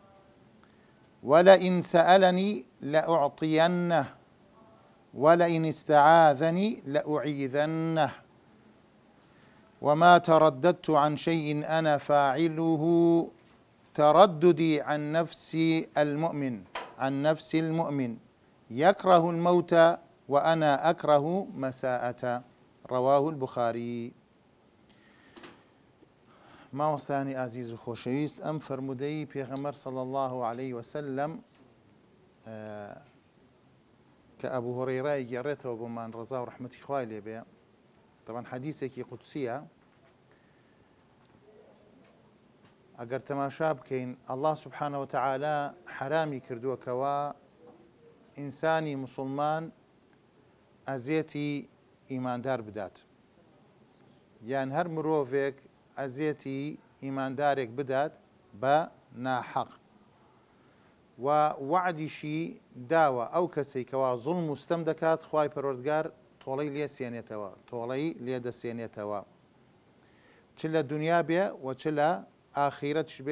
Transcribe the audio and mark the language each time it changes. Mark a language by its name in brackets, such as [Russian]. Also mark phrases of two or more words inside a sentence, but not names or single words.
[Arabic] ولئن سألني لأعطينه ولئن استعاذني لأعيذنه وما ترددت عن شيء أنا فاعله ترددي عن نفس المؤمن يكره الموت وأنا أكره مساءة. رواه البخاري. [Central Kurdish] مامۆستانی ئازیز و خۆشەویست، ئەم فەرموودەی پێغەمبەر [Arabic] صلی الله عليه وسلم [Central Kurdish] کە ئەبوو هورەیرە گێڕێتەوە بۆمان ڕەزا و ڕەحمەتی خوای لێ بێ، طبعاً حەدیثێکی قودسیە. ئەگەر تەماشا بکەین، [Arabic] الله سبحانه وتعالى [Central Kurdish] حرامی کردووەکەوە ئینسانی موسڵمان ئەزیەتی ئیماندار بدات، یان هەر مرۆڤێک ئەزیەتی ئیماندارێک بدات بە ناحەق، و وعدیشی داوە ئەو کەسەی کەوا زوڵم و ستەم دەکات خوای پەروەردگار تۆڵەی لێ دەسێنێتەوە، چ لە دنیا بێ و چ لە ئاخیرەتش بێ.